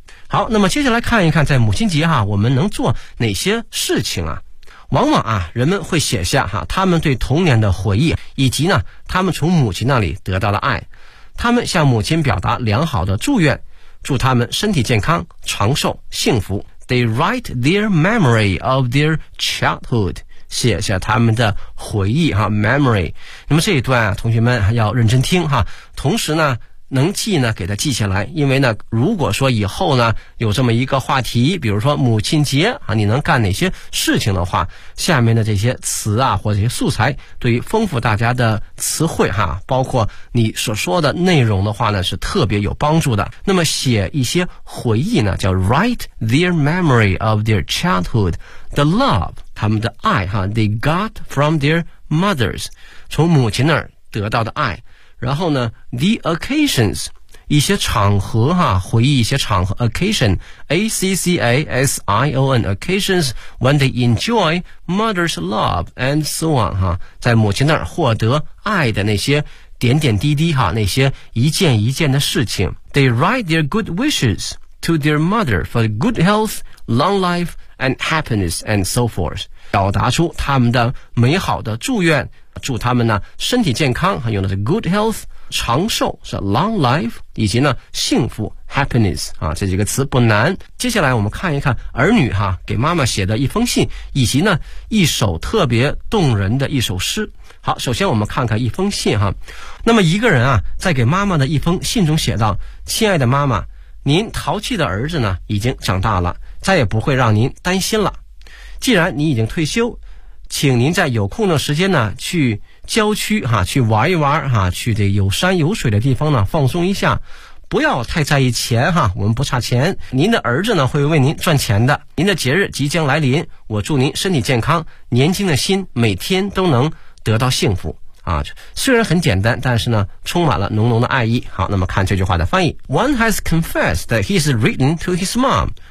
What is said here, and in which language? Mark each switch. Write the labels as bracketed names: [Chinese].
[Chinese] 好，那么接下来看一看在母亲节哈我们能做哪些事情啊。往往啊人们会写下哈他们对童年的回忆以及呢他们从母亲那里得到的爱。他们向母亲表达良好的祝愿，祝他们身体健康、长寿、幸福。 [English] They write their memory of their childhood, [Chinese] 写下他们的回忆哈 [English] ,memory。 [Chinese] 那么这一段啊同学们要认真听哈，同时呢能记呢给他记下来，因为呢如果说以后呢有这么一个话题，比如说母亲节啊你能干哪些事情的话，下面的这些词啊或者这些素材对于丰富大家的词汇哈包括你所说的内容的话呢是特别有帮助的。那么写一些回忆呢叫 [English] write their memory of their childhood, the love, [Chinese] 他们的爱哈 [English] they got from their mothers, [Chinese] 从母亲那儿得到的爱。然后呢 ,the occasions, 一些场合哈回忆一些场合 ,occasion,A-C-C-A-S-I-O-N, [English] occasions when they enjoy mother's love, and so on, [Chinese] 哈在母亲那儿获得爱的那些点点滴滴哈那些一件一件的事情。 [English] They write their good wishes to their mother for good health, long life, and happiness, and so forth. [Chinese] 表达出他们的美好的祝愿。祝他们呢身体健康，用的是 good health, 长寿是 long life, 以及呢幸福 happiness, 啊这几个词不难。接下来我们看一看儿女哈给妈妈写的一封信，以及呢一首特别动人的一首诗。好，首先我们看看一封信哈。那么一个人啊在给妈妈的一封信中写道，亲爱的妈妈，您淘气的儿子呢已经长大了，再也不会让您担心了。既然你已经退休，请您在有空的时间呢去郊区哈、啊、去玩一玩哈、啊、去这有山有水的地方呢放松一下。不要太在意钱哈、啊、我们不差钱。您的儿子呢会为您赚钱的。您的节日即将来临，我祝您身体健康，年轻的心每天都能得到幸福。啊虽然很简单，但是呢充满了浓浓的爱意。好，那么看这句话的翻译。 [English] One has confessed that he's written to his mom.